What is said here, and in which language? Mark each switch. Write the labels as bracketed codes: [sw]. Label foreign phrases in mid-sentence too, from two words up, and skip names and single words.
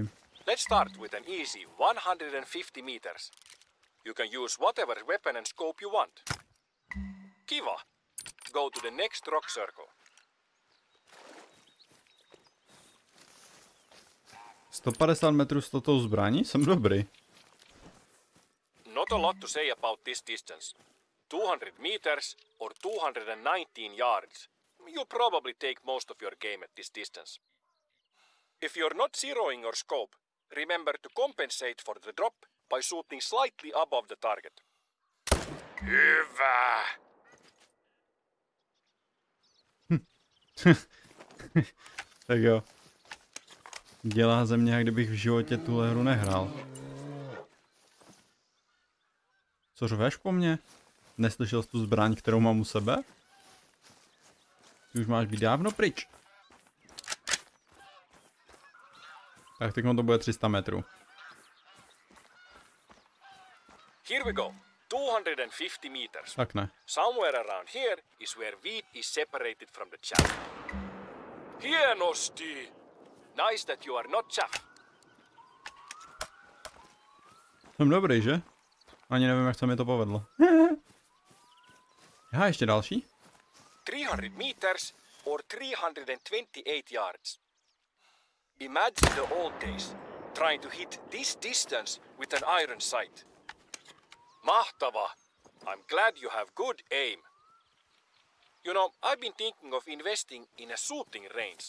[en] Let's start with an easy 150 meters. You can use whatever weapon and scope you want. Kiva. Go to the next rock circle. [cs] 150 metrů s touto zbraní? Jsem dobrý. [en] Not a lot to say about this distance. 200 meters or 219 yards. You probably take most of your game at this distance. If you're not zeroing your scope, remember to compensate for the drop by shooting slightly above the target. Hyvä! [cs] Tak jo. Dělá ze mě, jak kdybych v životě tuhle hru nehrál. Co řveš po mně? Neslyšel jsi tu zbraň, kterou mám u sebe? Ty už máš být dávno pryč. Tak teď to bude 300 metrů. [en] Here we go. 250 meters. [cs] Tak ne. [en] Somewhere around here is where wheat is separated from the chaff. Hienosti! Nice that you are not chaff. [cs] Jsem dobrý, že? Ani nevím, jak se mi to povedlo. Aha, ještě další? [en] 300 meters or 328 yards. Imagine the old days, trying to hit this distance with an iron sight. Mahtava! I'm glad you have good aim. You know, I've been thinking of investing in a shooting range.